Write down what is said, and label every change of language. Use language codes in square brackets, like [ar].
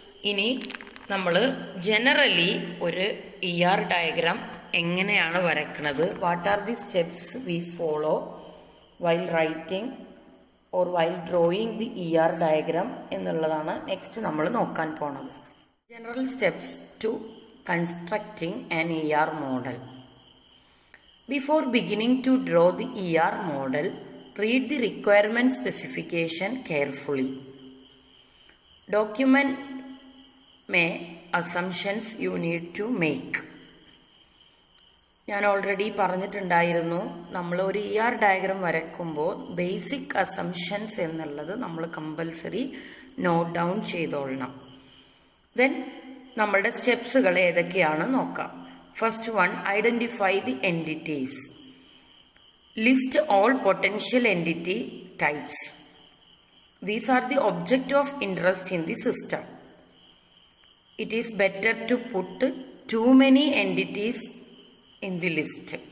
[ml] ഇനി നമ്മൾ ജനറലി ഒരു ER ഡയഗ്രാം എങ്ങനെയാണ് വരക്കുന്നത്, [en] what are the steps we follow while writing or while drawing the ER diagram [ml] എന്നുള്ളതാണ് നെക്സ്റ്റ് നമ്മൾ നോക്കാൻ പോണത്. [en] General steps to constructing an ER model. Before beginning to draw the ER model, read the requirement specification carefully. Document assumptions you need to make. [ml] ഞാൻ already പറഞ്ഞിട്ടുണ്ടായിരുന്നു, നമ്മൾ ഒരു ER diagram വരയ്ക്കുമ്പോൾ basic assumptions എന്നുള്ളത് നമ്മൾ കമ്പൽസറി നോട്ട് ഡൗൺ ചെയ്തോളണം. ദെൻ നമ്മളുടെ സ്റ്റെപ്സുകൾ ഏതൊക്കെയാണ് നോക്കാം. [en] First one, identify the entities. List all potential entity types. These are the object of interest in the system. It is better to put too many entities in the list.